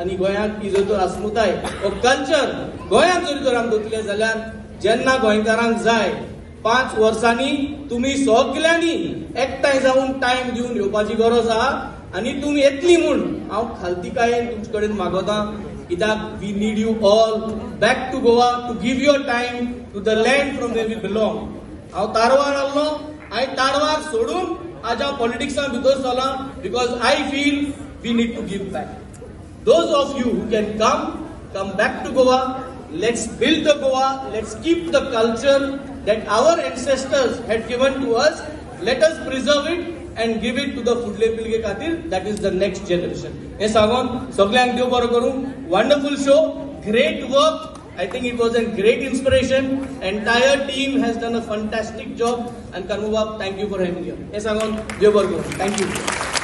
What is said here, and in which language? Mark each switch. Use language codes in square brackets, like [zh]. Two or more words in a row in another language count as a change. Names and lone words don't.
[kok] आनी गोंयाक ही जर तर अस्मिताय हो कल्चर गोंयांत जरी तर आमी दवरले जाल्यार जेन्ना गोंयकारांक जाय 5 वर्सांनी तुम्ही सगळ्यांनी एकठांय जाऊन टाइम दिवन येवपाची गरज आहा आणि तुम्ही येतली म्हूण हांव खालतीकायेन तुमचे कडेन मागोता कित्याक [en] we need you all back to Goa to give your time to the land from where we belong. [kok] हांव तारवार आसलो, हांवें तारवार सोडून आज हांव पॉलिटिक्सान भितर चला [en] because I feel we need to give back. Those of you who can come back to Goa. Let's build the Goa. Let's keep the culture that our ancestors had given to us. Let us preserve it and give it to the [kok] फुडले पिळगे खातीर, [en] that is the next generation. [kok] हे सांगून सगळ्यांक देव बरो करूं. [en] Wonderful show, great work. I think it was a great inspiration. Entire team has done a fantastic job. And Karmubab, thank you for having me here. [kok] हे सांगून देव बरो करूं. [en] Thank you.